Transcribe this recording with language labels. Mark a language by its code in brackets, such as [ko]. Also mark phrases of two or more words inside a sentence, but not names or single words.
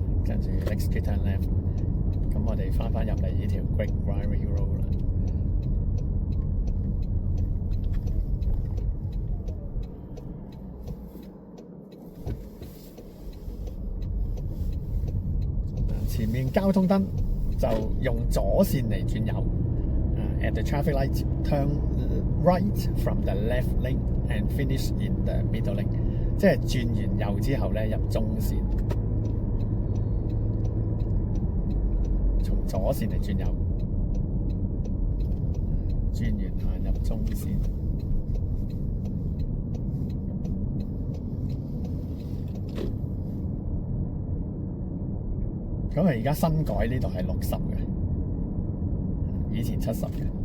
[en] 跟住 next street turn left， [yue] 咁我哋翻入嚟呢條 Great Ryrie Road 啦。前面交通燈就用左線嚟轉右。 [en] At the traffic light, turn right from the left lane and finish in the middle lane。 [yue] 即係轉完右之後咧，入中線。左線嚟轉右，轉完行入中線。咁而家新改呢度係60嘅，以前70嘅。